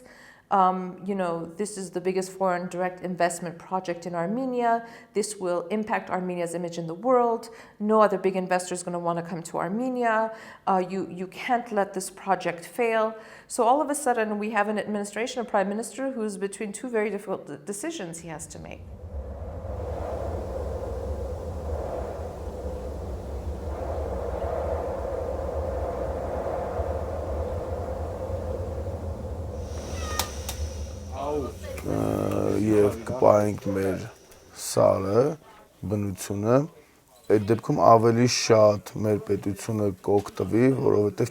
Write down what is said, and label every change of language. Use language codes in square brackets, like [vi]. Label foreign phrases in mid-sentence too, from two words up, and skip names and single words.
[en] This is the biggest foreign direct investment project in Armenia. This will impact Armenia's image in the world. No other big investor is going to want to come to Armenia. You can't let this project fail. So all of a sudden, we have an administration, a prime minister, who's between two very difficult decisions he has to make. [hy] Եվ կպահենք մեր սարը, բնությունը, այդ դեպքում ավելի շատ մեր պետությունը կօգտվի, որովհետև